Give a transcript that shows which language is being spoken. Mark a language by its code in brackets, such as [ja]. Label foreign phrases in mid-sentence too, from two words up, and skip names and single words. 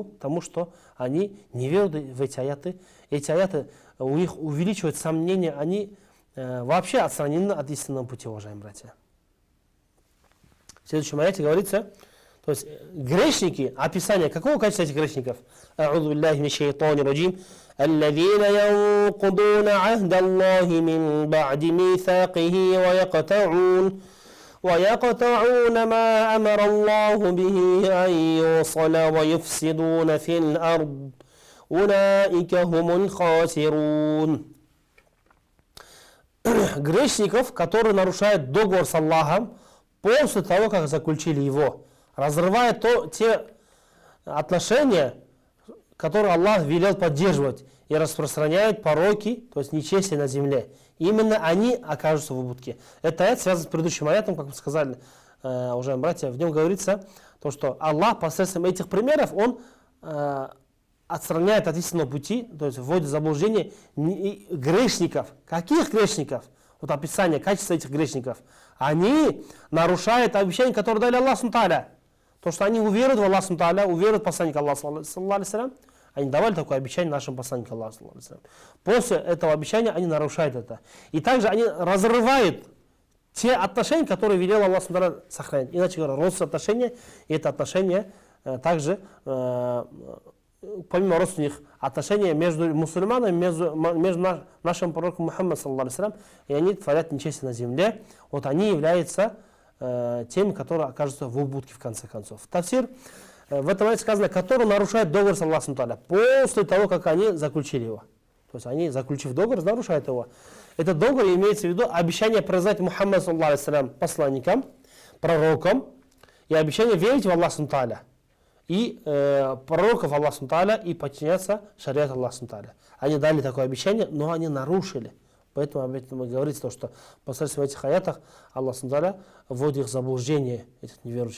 [ru] К тому, что они не верят в эти аяты. Эти аяты у них увеличивают сомнения, они вообще отстранены от истинного пути, уважаемые братья. В следующем аяте говорится, то есть грешники, описание какого качества этих грешников? [ar] أعوذ بالله من الشيطان الرجيم. الذين ينقضون عهد الله من بعد ميثاقه ويقطعون ما أمر الله به أن يوصل ويفسدون في الأرض أولئك هم الخاسرون. [ru] Грешников, которые нарушают договор с Аллахом после того, как заключили его, разрывая те отношения, которые Аллах велел поддерживать, и распространяют пороки, то есть нечестие на земле. Именно они окажутся в убытке. Это аят связан с предыдущим аятом, как мы сказали, уважаемые братья. В нем говорится, то, что Аллах посредством этих примеров, Он отстраняет от истинного пути, то есть вводит в заблуждение грешников. Каких грешников? Вот описание, качество этих грешников. Они нарушают обещания, которые дали Аллах [ar] سبحانه وتعالى. [ru] То, что они уверуют в Аллах [ar] سبحانه وتعالى, [ru] уверуют в посланника Аллаха, [ar] صلى الله عليه وسلم, [ru] они давали такое обещание нашим посланникам Аллаха, [ar] صلى الله عليه وسلم. [ru] После этого обещания они нарушают это. И также они разрывают те отношения, которые велел Аллах [ar] سبحانه وتعالى [ru] сохранить. Иначе говоря, родственные отношения, и это отношения также, помимо родственных отношений между мусульманами, между нашим пророком Мухаммадом, [ar] صلى الله عليه وسلم, [ru] и они творят нечестие на земле, вот они являются теми, которые окажутся в убытке в конце концов. Тафсир, в этом аяте сказано, которые нарушают договор с Аллахом Тааля после того, как они заключили его. То есть они, заключив договор, нарушают его. Этот договор имеется в виду обещание признать Мухаммада, [ar] صلى الله عليه وسلم, [ru] посланником, пророком, и обещание верить в Аллаха Тааля, и пророков Аллаха Тааля, и подчиняться шариату Аллаха Тааля. Они дали такое обещание, но они нарушили. Поэтому об этом и говорится, что посредством этих аятах Аллах Тааля вводит их в заблуждение, этих неверующих.